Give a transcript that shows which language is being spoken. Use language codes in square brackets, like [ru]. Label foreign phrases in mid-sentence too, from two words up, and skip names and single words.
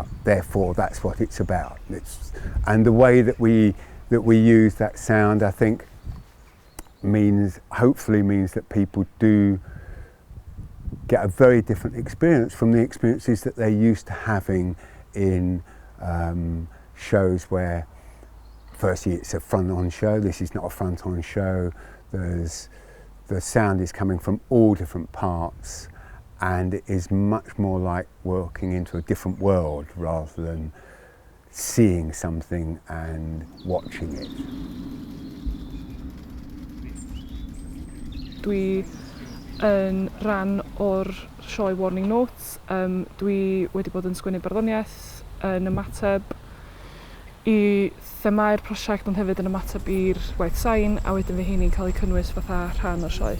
[en] Therefore, that's what it's about. And the way that we use that sound, I think, hopefully means that people do get a very different experience from the experiences that they're used to having in shows where, firstly, it's a front-on show. This is not a front-on show. The sound is coming from all different parts, and it is much more like walking into a different world rather than seeing something and watching it. [cy] Dwi yn rhan o'r sioe Warning Notes. Dwi wedi bod yn sgwennu barddoniaeth yn ymateb i themau'r prosiect, ond hefyd yn ymateb i'r gwaith sain, a wedyn fe heini'n cael eu cynnwys fatha rhan o'r sioe.